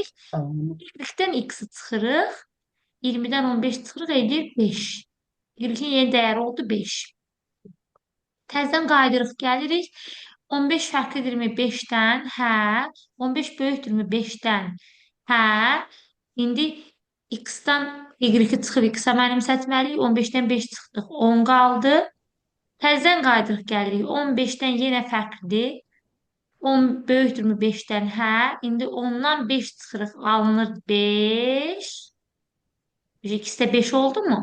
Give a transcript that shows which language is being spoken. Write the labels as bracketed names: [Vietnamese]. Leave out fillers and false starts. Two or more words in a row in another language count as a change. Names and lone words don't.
[Azerbaijani] Y-dən x-i çıxırıq. 20-dən 15 çıxırıq, edir 5. Y-in yeni dəyəri oldu 5. Təzədən qayıdırıq, gəlirik. 15 fərqlidirmi 5-dən? Hə. 15 böyükdürmü 5-dən? Hə. İndi x-dan y-i çıxıb x-a mənimsətməliyik. 15-dən 5 çıxdıq, 10 qaldı. Təzədən qayıdırıq, gəlirik. 15-dən yenə fərqlidir. 10 böyükdürmü 5-dən? Hə. İndi 10-dan 5 çıxırıq, alınır 5. X-də 5 oldu mu?